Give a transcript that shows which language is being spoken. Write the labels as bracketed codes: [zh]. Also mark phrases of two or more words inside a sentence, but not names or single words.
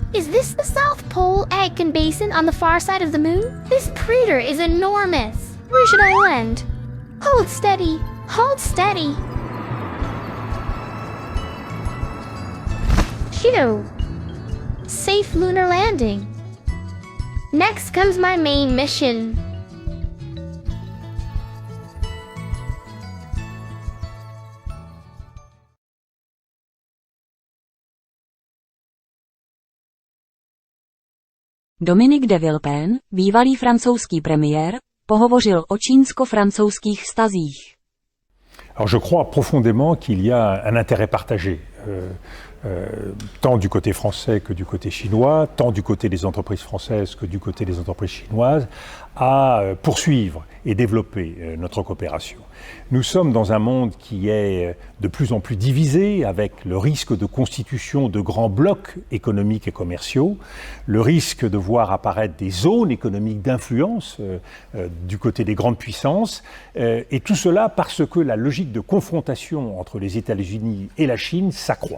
[en] Is this the South Pole Aitken Basin on the far side of the moon? This crater is enormous. Where should I land? Hold steady. Hold steady. Phew. Safe lunar landing. Next comes my main mission. [cs] Dominique de Villepin, bývalý francouzský premiér, pohovořil o čínsko-francouzských vztazích. [fr] Alors je crois profondément qu'il y a un intérêt partagé, tant du côté français que du côté chinois, tant du côté des entreprises françaises que du côté des entreprises chinoises, à poursuivre et développer notre coopération. Nous sommes dans un monde qui est de plus en plus divisé, avec le risque de constitution de grands blocs économiques et commerciaux, le risque de voir apparaître des zones économiques d'influence du côté des grandes puissances, et tout cela parce que la logique de confrontation entre les États-Unis et la Chine s'accroît.